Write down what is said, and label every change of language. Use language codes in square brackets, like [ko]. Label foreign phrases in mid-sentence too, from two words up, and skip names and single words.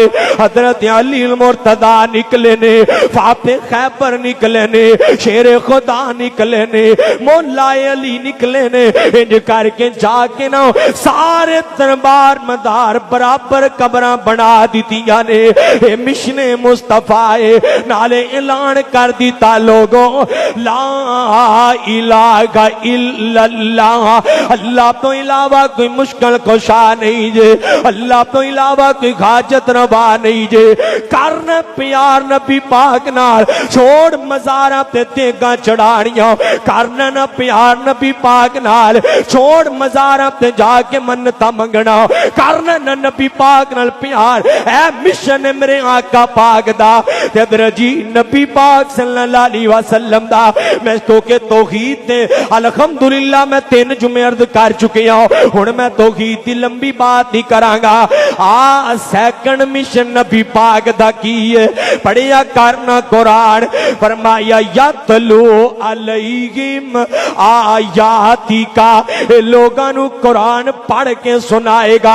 [pa] حضرت علی مرتضیٰ نکلے نے، فاتح خیبر نکلے نے، شیر خدا نکلے نے، مولا علی نکلے نے. اینج کر کے جا کے نہ سارے دربار مزار برابر قبراں بنا دتیاں نے. اے مشنِ مصطفیٰ ہے، نالے اعلان کر دتا لوگوں [ar] لا إله إلا الله, [pa] اللہ توں علاوہ کوئی مشکل کشا نہیں جے، اللہ توں علاوہ کوئی حاجت روا نہیں جے. کرن پیار نبی پاک نال، چھوڑ مزاراں تے تیغاں چڑھانیاں، کرن نہ پیار نبی پاک نال، چھوڑ مزاراں تے جا کے منتاں منگنا، کرن نہ نبی پاک نال پیار. اے مشن ہے میرے آقا پاک دا تے ادر جی نبی پاک [ar] صلى الله عليه وسلم [pa] दा। میں تو کے توحید تے الحمدللہ میں 3 جمعے عرض کر چکے ہوں، ہن میں توحید دی لمبی بات نہیں کراں گا. آ سیکنڈ مشن نبی پاک دا کی ہے، پڑھیا کرنا قرآن، فرمایا [ar] يتلو عليهم آياتك, [pa] لوکاں نوں قرآن پڑھ کے سنائے گا.